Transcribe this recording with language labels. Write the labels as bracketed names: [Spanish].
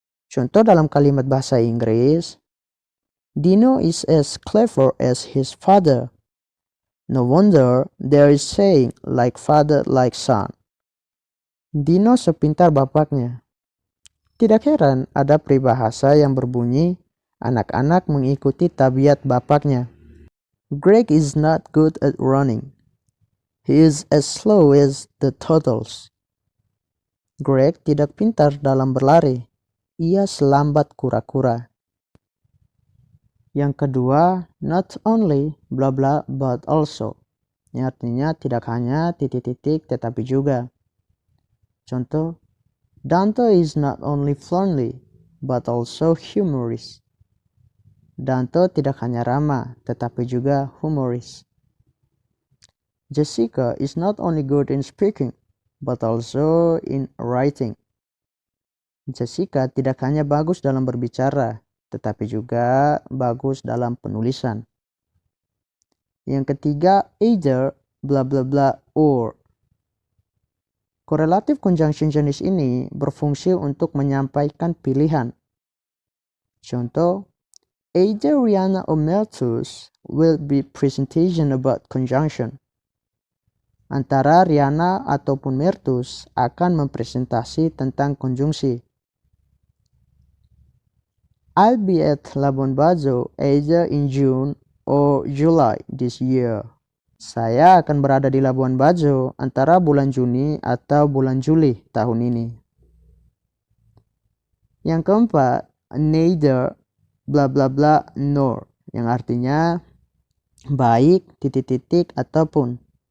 [Indonesian] Contoh dalam kalimat bahasa Inggris, [English] Dino is as clever as his father. No wonder there is saying like father like son. [Indonesian] Dino sepintar bapaknya. Tidak heran ada peribahasa yang berbunyi, anak-anak mengikuti tabiat bapaknya. [English] Greg is not good at running. He is as slow as the turtles. [Indonesian] Greg tidak pintar dalam berlari. Ia selambat kura-kura. Yang kedua, [English] not only bla bla but also. [Indonesian] Ini artinya tidak hanya titik-titik tetapi juga. Contoh, [English] Dante is not only friendly but also humorous. [Indonesian] Dante tidak hanya ramah tetapi juga humoris. [English] Jessica is not only good in speaking but also in writing. [Indonesian] Jessica tidak hanya bagus dalam berbicara tetapi juga bagus dalam penulisan. Yang ketiga, [English] either bla bla bla or. [Indonesian] Correlative conjunction jenis ini berfungsi untuk menyampaikan pilihan. Contoh, [English] either Rihanna or Meltus will be presentation about conjunction. [Indonesian] Antara Rihanna ataupun Mertus akan mempresentasi tentang konjungsi. [English] I'll be at Labuan Bajo either in June or July this year. [Indonesian] Saya akan berada di Labuan Bajo antara bulan Juni atau bulan Juli tahun ini. Yang keempat, neither bla bla bla nor, yang artinya baik, titik-titik, ataupun.